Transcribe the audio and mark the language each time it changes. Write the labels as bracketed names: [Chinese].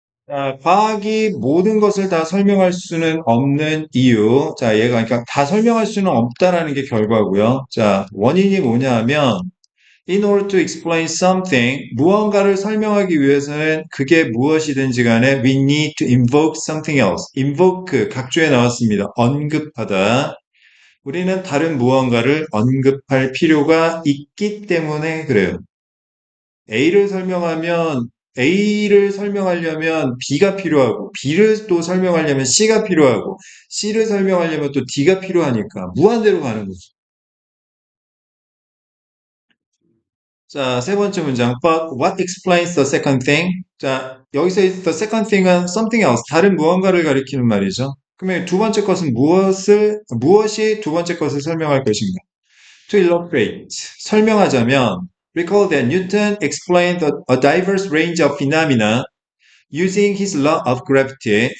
[Korean] 자, 과학이 모든 것을 다 설명할 수는 없는 이유. 자, 얘가 그러니까 다 설명할 수는 없다라는 게 결과고요. 자, 원인이 뭐냐 하면 [English] In order to explain something, [Korean] 무언가를 설명하기 위해서는 그게 무엇이든지 간에 [English] we need to invoke something else. [Korean] invoke, 각주에 나왔습니다. 언급하다. 우리는 다른 무언가를 언급할 필요가 있기 때문에 그래요. A를 설명하면 A를 설명하려면 B가 필요하고 B를 또 설명하려면 C가 필요하고 C를 설명하려면 또 D가 필요하니까 무한대로 가는 거죠. 자, 세 번째 문장. [English] But what explains the second thing? [Korean] 자, 여기서 the second thing은 something else, 다른 무언가를 가리키는 말이죠. 그러면 두 번째 것은 무엇이 두 번째 것을 설명할 것인가? [English] To illustrate, [Korean] 설명하자면, [English] recall that Newton explained a diverse range of phenomena using his law of gravity.